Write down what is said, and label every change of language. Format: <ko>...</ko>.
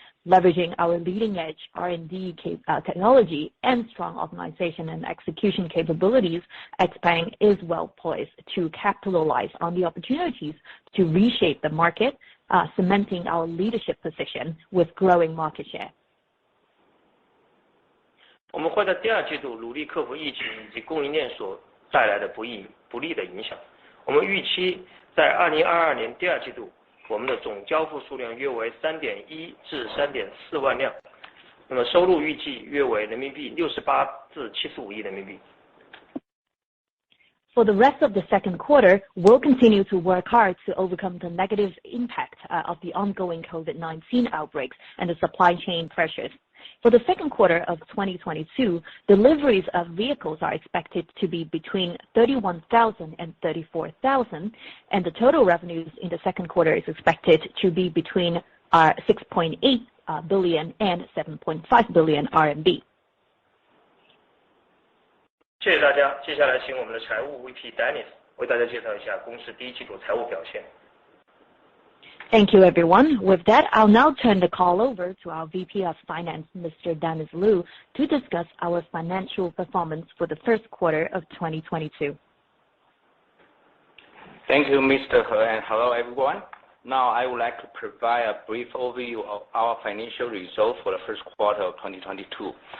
<en>Leveraging our leading-edge R&D technology and strong optimization and execution capabilities, XPeng is well poised to capitalize on the opportunities to reshape the market, cementing our leadership position with growing market share.</en> <zh>我们会在第二季度努力克服疫情以及供应链所带来的不利的影响。我们预期在2022年第二季度，我们的总交付数量约为 3.1 至 3.4 万辆，那么收入预计约为人民币68至75亿人民币。</zh> <en>For the rest of the second quarter, we'll continue to work hard to overcome the negative impact of the ongoing COVID-19 outbreaks and the supply chain pressures. For the second quarter of 2022, deliveries of vehicles are expected to be between 31,000 and 34,000, and the total revenues in the second quarter is expected to be between 6.8 billion and 7.5 billion RMB.</en> <zh>谢谢大家，接下来请我们的财务 VP Dennis 为大家介绍一下公司第一季度财务表现。</zh> <en>Thank you, everyone. With that, I'll now turn the call over to our VP of Finance, Mr. Dennis Lu, to discuss our financial performance for the first quarter of 2022. Thank you, Mr. He, and hello, everyone. Now, I would like to provide a brief overview of our financial results for the first quarter of 2022.</en>